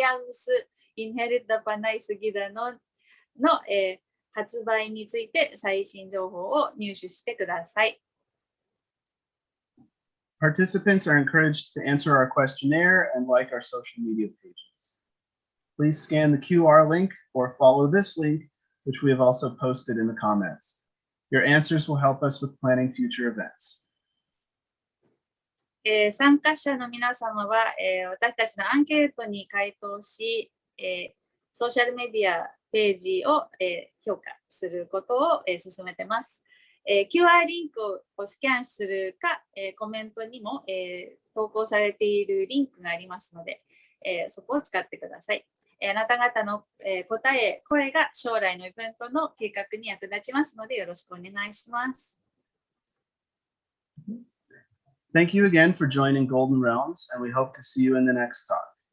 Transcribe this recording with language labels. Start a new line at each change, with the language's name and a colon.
Japanese: スインヘリットパナイスギダノンの発売について最新情報を入手してください。
English: Participants are encouraged to answer our questionnaire and like our social media pages. Please scan the QR link or follow this link, which we have also posted in the comments. Your answers will help us with planning future events.
Japanese: 参加者の皆様は、私たちのアンケートに回答し、ソーシャルメディアページを、評価することを、進めています。 QR リンクをスキャンするか、コメントにも、投稿されているリンクがありますので、そこを使ってください。あなた方の、声が将来のイベントの計画に役立ちますのでよろしくお願いします。
English: Thank you again for joining Golden Realms, and we hope to see you in the next talk.